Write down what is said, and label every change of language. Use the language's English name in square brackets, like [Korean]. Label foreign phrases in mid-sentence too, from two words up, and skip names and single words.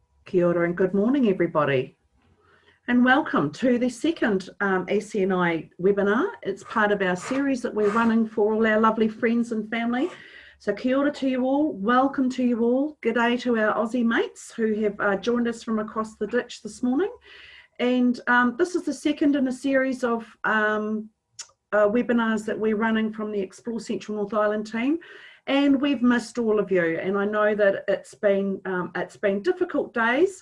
[Māori] Kia ora [English] and good morning, everybody. And welcome to the second ECNI webinar. It's part of our series that we're running for all our lovely friends and family. So [Māori] kia ora [English] to you all, welcome to you all. G'day to our Aussie mates who have joined us from across the ditch this morning. And this is the second in a series of webinars that we're running from the Explore Central North Island team. And we've missed all of you, and I know that it's been difficult days.